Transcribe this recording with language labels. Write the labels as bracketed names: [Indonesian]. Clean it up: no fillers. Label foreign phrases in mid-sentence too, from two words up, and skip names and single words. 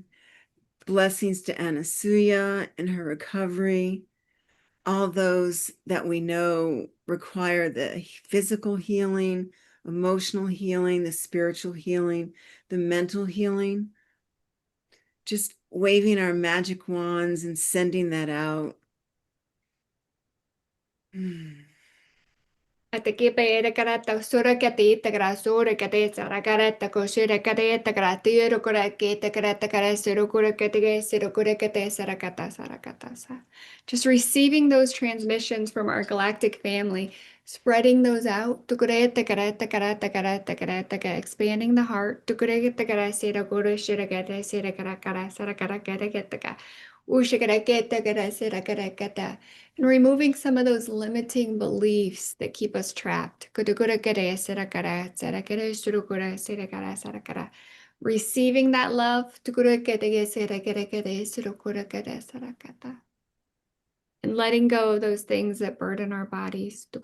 [English] Blessings to Anasuya and her recovery. all those that we know require the physical healing, emotional healing, the spiritual healing, the mental healing. Just waving our magic wands and sending that out. Atakipe karata sura kati takara sura kati sarakara koshira kati takara tiro kura kete karata kara surukura kete surukura kete sarakata sa. Just receiving those transmissions from our galactic family, spreading those out, tukureta karata karata karata karata, expanding the heart, tukureta kara surukura shirakata sirakara sarakara kete and removing some of those limiting beliefs that keep us trapped. Receiving that love and letting go of those things that burden our bodies.